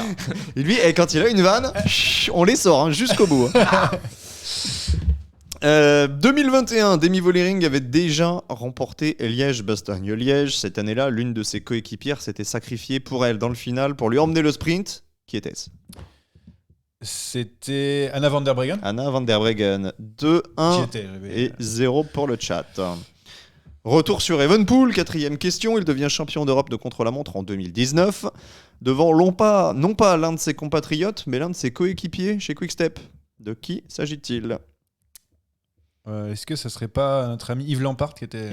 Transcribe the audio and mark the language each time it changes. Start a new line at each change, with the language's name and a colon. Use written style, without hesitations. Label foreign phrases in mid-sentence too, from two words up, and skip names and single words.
French: Et lui, quand il a une vanne, on les sort jusqu'au bout. 2021, Demi Vollering avait déjà remporté Liège-Bastogne-Liège. Cette année-là, l'une de ses coéquipières s'était sacrifiée pour elle dans le final pour lui emmener le sprint. Qui était-ce? C'était Anna van der Breggen. Anna van der Breggen. J'y 2-1 étais, et 0 pour le chat. Retour sur Evenepoel, quatrième question. Il devient champion d'Europe de contre-la-montre en 2019, devant non pas l'un de ses compatriotes, mais l'un de ses coéquipiers chez Quick-Step. De qui s'agit-il? Est-ce que ça serait pas notre ami Yves Lampard qui était.